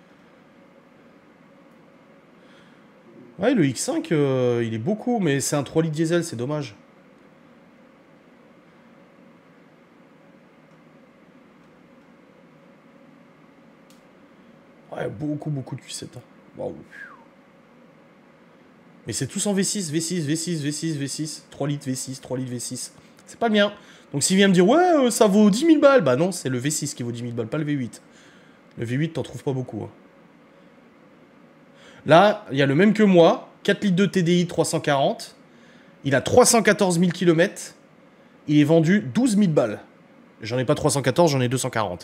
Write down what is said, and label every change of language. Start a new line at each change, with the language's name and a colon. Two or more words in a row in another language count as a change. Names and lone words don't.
French: Ouais, le X5, il est beaucoup, mais c'est un 3 litres diesel, c'est dommage. Ouais, beaucoup de Q7. Hein. Waouh. Mais c'est tous en V6, V6, V6, V6, V6. 3 litres V6, 3 litres V6. C'est pas le mien. Donc s'il vient me dire, ouais, ça vaut 10 000 balles. Bah non, c'est le V6 qui vaut 10 000 balles, pas le V8. Le V8, t'en trouves pas beaucoup. Hein. Là, il y a le même que moi. 4 litres de TDI 340. Il a 314 000 km. Il est vendu 12 000 balles. J'en ai pas 314, j'en ai 240.